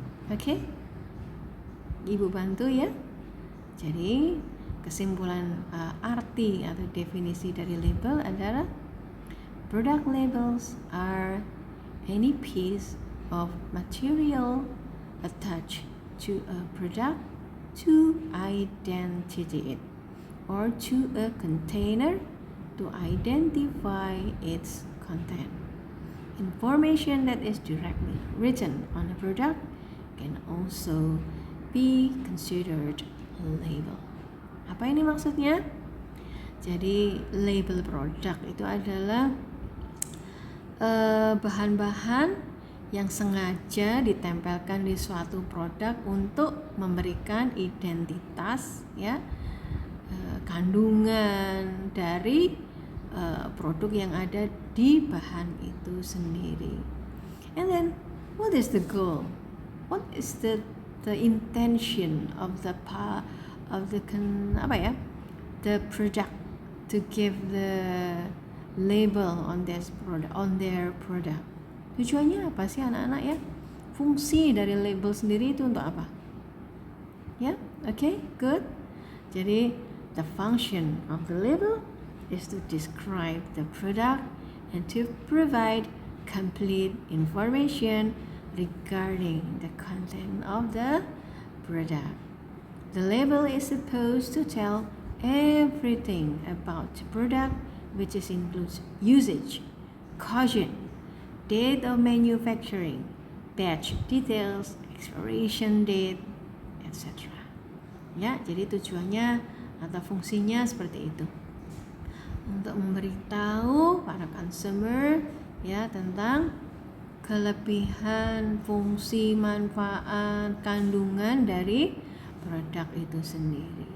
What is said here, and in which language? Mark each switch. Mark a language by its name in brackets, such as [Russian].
[Indonesian] Oke, Ibu bantu ya. Jadi kesimpulan arti atau definisi dari label adalah [English] product labels are any piece of material attached to a product to identify it, or to a container to identify its content. Information that is directly written on a product can also be considered a label. [Indonesian] Apa ini maksudnya? Jadi label produk itu adalah bahan-bahan yang sengaja ditempelkan di suatu produk untuk memberikan identitas ya, kandungan dari produk yang ada di bahan itu sendiri. [English] And then what is the goal? What is the intention of the product to give the label on this product, on their product? [Indonesian] Tujuannya apa sih anak-anak ya? fungsi dari label sendiri itu untuk apa? [English] Ya, okay, good. [Indonesian] Jadi [English] the function of the label is to describe the product and to provide complete information regarding the content of the product. The label is supposed to tell everything about the product, which includes usage, caution, date of manufacturing, batch details, expiration date, etc. [Indonesian] Ya, jadi tujuannya atau fungsinya seperti itu. Untuk memberitahu para consumer ya tentang kelebihan, fungsi, manfaat, kandungan dari produk itu sendiri.